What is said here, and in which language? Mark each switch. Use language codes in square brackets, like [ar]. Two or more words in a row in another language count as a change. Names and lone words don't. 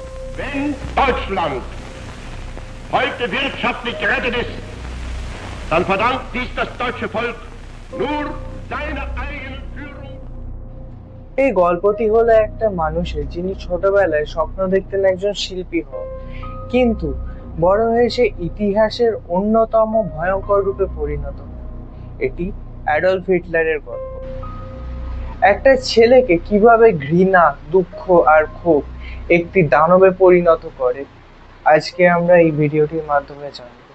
[de] Wenn Deutschland heute wirtschaftlich gerettet ist, dann verdankt dies das deutsche Volk nur seiner eigenen Führung। [bn] এই গল্পটি হলো একটা মানুষের যিনি ছোটবেলায় স্বপ্ন দেখতেন একজন শিল্পী হওয়া, কিন্তু বড় হয়ে সে ইতিহাসের অন্যতম ভয়ঙ্কর রূপে পরিণত হয়। এটি অ্যাডলফ হিটলারের গল্প। একটা ছেলেকে কিভাবে ঘৃণা, দুঃখ আর ক্ষোভ একটি দানবে পরিণত করে, আজকে আমরা এই ভিডিওটির মাধ্যমে জানব।